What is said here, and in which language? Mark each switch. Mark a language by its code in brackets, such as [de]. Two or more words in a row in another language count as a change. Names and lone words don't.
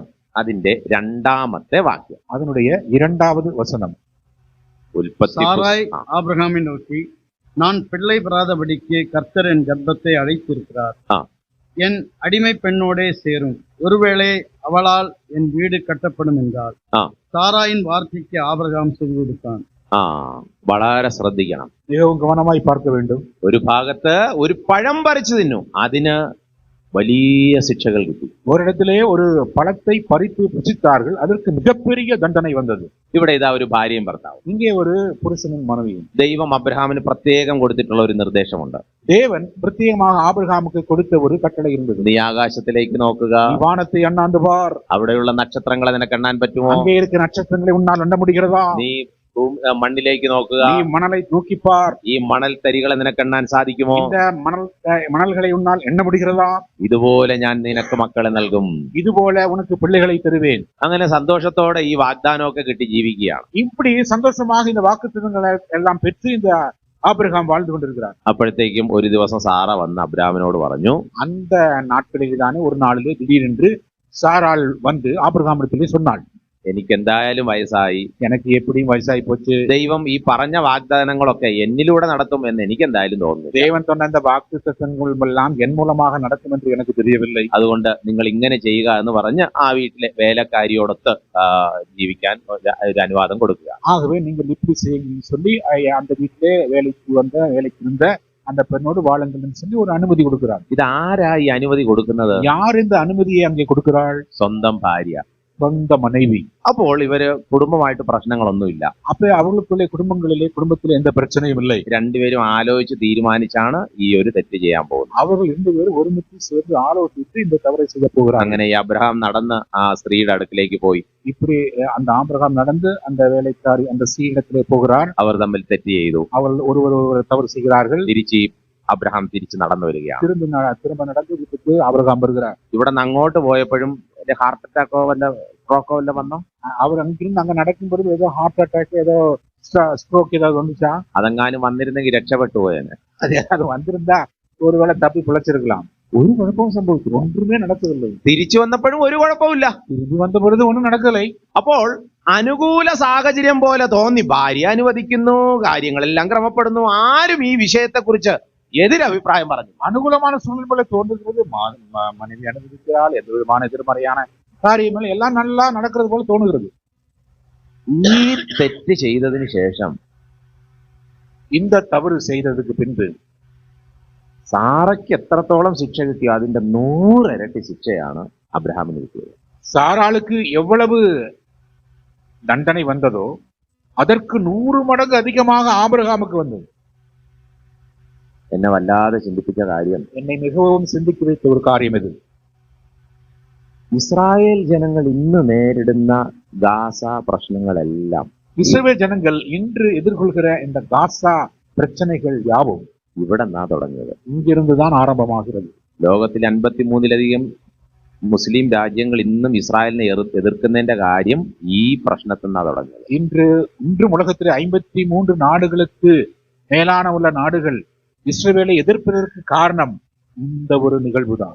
[ml] അതിന്റെ 2ാമത്തെ വാക്യം, [ta] அதனுடைய 2வது வசனம். சாராய் ஆபிரகாமை நோக்கி, நான் பிள்ளை பெறாதபடிக்கு கர்த்தர் என் கர்ப்பத்தை அழைத்திருக்கிறார், என் அடிமை பெண்ணோடே சேரும், ஒருவேளை அவளால் என் வீடு கட்டப்படும் என்றார். சாராயின் வார்த்தைக்கு ஆபிரகாம் செவி கொடுத்தான். [ml] വളരെ ശ്രദ്ധിക്കണം, [ta] மிகவும் கவனமாய் பார்க்க வேண்டும். [ml] ഒരു ഭാഗത്ത് ഒരു പഴം പറിച്ചു തിന്നു, അതിന് വലിയ ശിക്ഷകൾ കിട്ടി. ഒരിടത്തിലെ ഒരു [ta] പഴத்தை பறித்து புசித்தார்கள், அதற்கு மிகப்பெரிய தண்டனை வந்தது. [ml] ഇവിടെ ഇതാ ഒരു ഭാര്യയും ഭർത്താവും, [ta] இங்கே ஒரு புருஷனும் மனைவியும். [ml] ദൈവം അബ്രഹാമിന് പ്രത്യേകം കൊടുത്തിട്ടുള്ള ഒരു നിർദ്ദേശമുണ്ട്. [ta] தேவன் பிரத்யேகமாக ஆபிரகாமுக்கு கொடுத்த ஒரு கட்டளை இருந்தது. [ml] നീ ആകാശത്തിലേക്ക് നോക്കുക, [ta] வானத்தை அண்ணாந்து பார், [ml] അവിടെയുള്ള നക്ഷത്രങ്ങളെ നിനക്ക് എണ്ണാൻ പറ്റുമോ? [ta] அங்கே இருக்கிற நட்சத்திரங்களை உன்னால் எண்ண முடிகிறதா? [ml] നീ മണ്ണിലേക്ക് നോക്കുക, [ta] நீ மணலை தூக்கிப்பார், [ml] ഈ മണൽ തരികളെ നിനക്ക് എണ്ണാൻ സാധിക്കുമോ? [ta] இந்த மணல்களை உன்னால் எண்ண முடிகிறதா? [ml] ഇതുപോലെ ഞാൻ നിനക്ക് മക്കളെ നൽകും, [ta] இதுபோல உனக்கு பிள்ளைகளை தருவேன். [ml] അങ്ങനെ സന്തോഷത്തോടെ ഈ വാഗ്ദാനമൊക്കെ കിട്ടി ജീവിക്കുകയാണ്. [ta] இப்படி சந்தோஷமாக இந்த வாக்குத்தத்தங்களை எல்லாம் பெற்று இந்த ஆபிரகாம் வாழ்ந்து கொண்டிருக்கிறார். [ml] അപ്പോഴത്തേക്കും ഒരു ദിവസം സാറ വന്ന് അബ്രഹാമിനോട് പറഞ്ഞു, [ta] அந்த நாட்களில் தானே ஒரு நாளிலே திடீரென்று சாராள் வந்து ஆபிரகாமிடத்திலே சொன்னாள், [ml] എനിക്ക് എന്തായാലും വയസ്സായി, [ta] எனக்கு எப்படியும் வயசாகி போச்சு. [ml] ദൈവം ഈ പറഞ്ഞ വാഗ്ദാനങ്ങളൊക്കെ എന്നിലൂടെ നടത്തും എന്ന് എനിക്ക് എന്തായാലും തോന്നുന്നു. [ta] தேவன் சொன்ன அந்த வாக்குத்தத்தங்கள் எல்லாம் என் மூலமாக நடக்கும் என்று எனக்கு தெரியவில்லை. [ml] അതുകൊണ്ട് നിങ്ങൾ ഇങ്ങനെ ചെയ്യുക എന്ന് പറഞ്ഞ് ആ വീട്ടിലെ വേലക്കാരിയോടൊത്ത് ജീവിക്കാൻ ഒരു അനുവാദം കൊടുക്കുക. [ta] ஆகவே நீங்கள் இப்படி செய்யுங்கன்னு சொல்லி அந்த வீட்டிலே வேலைக்கு இருந்த அந்த பெண்ணோடு வாழுங்கள்னு சொல்லி ஒரு அனுமதி கொடுக்கிறார். [ml] ഇത് ആരാ ഈ അനുമതി കൊടുക്കുന്നത്? [ta] யார் இந்த அனுமதியை அங்கே கொடுக்கிறாள்? [ml] സ്വന്തം ഭാര്യ, [ta] சொந்த மனைவி. [ml] അപ്പോൾ ഇവര് കുടുംബമായിട്ട് പ്രശ്നങ്ങളൊന്നുമില്ല. [ta] அப்ப அவர்களுக்குள்ளே குடும்பத்திலே எந்த பிரச்சனையும் இல்லை. [ml] രണ്ടുപേരും ആലോചിച്ച് തീരുമാനിച്ചാണ് ഈ ഒരു തെറ്റ് ചെയ്യാൻ പോകുന്നത്. [ta] அவர்கள் 2 பேரும் ஒருமித்து சேர்ந்து ஆலோசித்து இந்த தவறை செய்ய போகிறார். [ml] അങ്ങനെ ഈ അബ്രഹാം നടന്ന് ആ സ്ത്രീയുടെ അടുക്കിലേക്ക് പോയി. [ta] இப்படி அந்த ஆபிரகாம் நடந்து அந்த வேலைக்காரி அந்த ஸ்ரீயிடத்திலே போகிறார். [ml] അവർ തമ്മിൽ തെറ്റ് ചെയ്തു. [ta] அவர்கள் ஒருவர் தவறு செய்கிறார்கள். [ml] തിരിച്ച് അബ്രഹാം തിരിച്ച് നടന്നു വരികയാണ്. [ta] திரும்ப நடந்து வீட்டுக்கு ஆபிரகாம் வருகிறார். [ml] ഇവിടെ നിന്ന് അങ്ങോട്ട് പോയപ്പോഴും ഹാർട്ട് അറ്റാക്കോ വല്ല സ്ട്രോക്കോ വല്ല വന്നോ? [ta] அவர் அங்கிருந்து அங்க நடக்கும்போது ஏதோ [en] heart attack [ta] ஏதோ ஸ்ட்ரோக் ஏதாவது வந்துச்சா? [ml] അതെങ്ങാനും വന്നിരുന്നെങ്കിൽ രക്ഷപ്പെട്ടു പോയേനെ. [ta] அது வந்திருந்தா ஒருவேளை தப்பி பிழைச்சிருக்கலாம். ஒரு குழப்பமும் സംഭവിച്ചു, ஒன்றுமே நடக்கவில்லை. [ml] തിരിച്ചു വന്നപ്പോഴും ഒരു കുഴപ്പമില്ല. [ta] திரும்பி வந்த பொழுது ஒன்றும் நடக்கலை. [ml] അപ്പോൾ അനുകൂല സാഹചര്യം പോലെ തോന്നി, ഭാര്യ അനുവദിക്കുന്നു, കാര്യങ്ങളെല്ലാം ക്രമപ്പെടുന്നു, ആരും ഈ വിഷയത്തെക്കുറിച്ച് എതിരഭിപ്രായം പറഞ്ഞു. [ta] அனுகூலமான சூழ்நிலை போல தோன்றுகிறது. மனைவி அனுமதிக்கிறாள், எந்த விதமான எதிர்மறையான காரியங்கள் எல்லாம் நல்லா நடக்கிறது போல தோணுகிறது. [ml] ഈ തെറ്റ് ചെയ്തതിന് ശേഷം, [ta] இந்த தவறு செய்ததுக்கு பின்பு [ml] സാറയ്ക്ക് എത്രത്തോളം ശിക്ഷ കിട്ടിയോ അതിന്റെ 100 ഇരട്ടി ശിക്ഷയാണ് അബ്രഹാമിന് കിട്ടിയത്. [ta] சாராளுக்கு எவ்வளவு தண்டனை வந்ததோ அதற்கு 100 மடங்கு அதிகமாக ஆபிரகாமுக்கு வந்தது. [ml] എന്നെ വല്ലാതെ ചിന്തിപ്പിച്ച കാര്യം, [ta] என்னை மிகவும் சிந்திக்க வைத்த ஒரு காரியம் இது. [ml] ഇസ്രായേൽ ജനങ്ങൾ ഇന്ന് നേരിടുന്ന ഗാസ പ്രശ്നങ്ങളെല്ലാം, [ta] இஸ்ரவேல் ஜனங்கள் இன்று எதிர்கொள்கிற இந்த காசா பிரச்சனைகள் யாவும் [ml] ഇവിടെ നിന്നാ തുടങ്ങിയത്. [ta] இங்கிருந்துதான் ஆரம்பமாகிறது. [ml] ലോകത്തിൽ 53-ലധികം മുസ്ലിം രാജ്യങ്ങൾ ഇന്നും ഇസ്രായേലിനെ എതിർക്കുന്നതിന്റെ കാര്യം ഈ പ്രശ്നത്തിൽ നിന്നാ തുടങ്ങിയത്. [ta] இன்றும் உலகத்தில் 53 நாடுகளுக்கு மேலான உள்ள நாடுகள் இஸ்ரவேலை எதிர்ப்பதற்கு காரணம் இந்த ஒரு நிகழ்வுதான்.